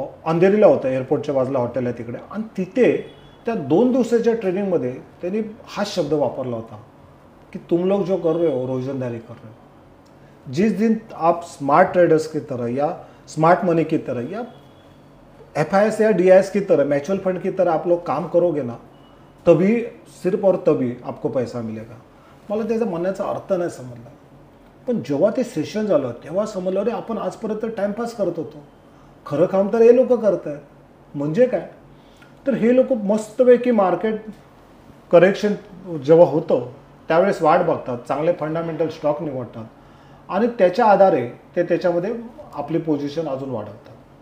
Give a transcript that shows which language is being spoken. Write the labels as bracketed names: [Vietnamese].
[Marathi] अंधेरीला होतं, एअरपोर्टच्या बाजूला हॉटेल आहे तिकडे. आणि तिथे त्या 2 दिवसाच्या ट्रेनिंगमध्ये त्यांनी हाच शब्द वापरला होता कि [Hindi] तुम लोग जो कर रहे हो रोजंदारी कर रहे हो, जिस दिन आप स्मार्ट ट्रेडर्स की तरह या स्मार्ट मनी की तरह या FIS या DIS की तरह म्यूचुअल फंड की तरह आप लोग काम करोगे ना, तभी सिर्फ और तभी आपको पैसा मिलेगा. [Marathi] मला त्याचा म्हणण्याचा अर्थ नाही समजला, पण जेव्हा ते सेशन झालं तेव्हा समजलं अरे आपण आजपर्यंत टाइमपास करत होतो, खरं काम तर हे लोक करत आहेत. म्हणजे काय तर हे लोक मस्तपैकी मार्केट करेक्शन जेव्हा होतं त्यावेळेस वाट बघतात, चांगले फंडामेंटल स्टॉक निवडतात आणि त्याच्या आधारे ते त्याच्यामध्ये आपली पोझिशन अजून वाढवतात.